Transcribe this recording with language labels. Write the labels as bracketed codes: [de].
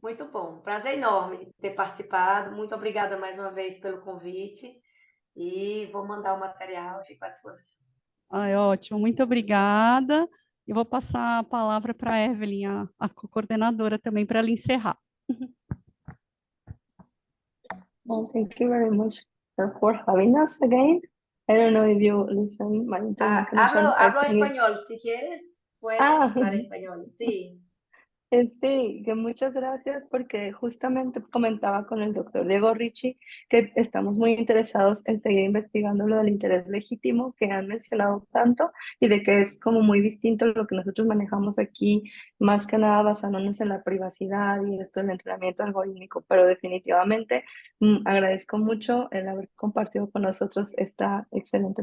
[pt] Muito bom. Prazer enorme ter participado. Muito obrigada mais uma vez pelo convite. E vou mandar o material e fico à disposição. Ótimo, muito obrigada. Eu vou passar a palavra para a Evelyn, a coordenadora também, para ela encerrar. [en] Well, thank you very much for having us again. I don't know if you listen my intervention. [es] Hablo español, si quieres, puedes hablar español. Sí. Sí, que muchas gracias porque justamente comentaba con el doctor Diego Ricci que estamos muy interesados en seguir investigando lo del interés legítimo que han mencionado tanto y de que es como muy distinto lo que nosotros manejamos aquí, más que nada basándonos en la privacidad y esto del entrenamiento algorítmico, pero definitivamente agradezco mucho el haber compartido con nosotros esta excelente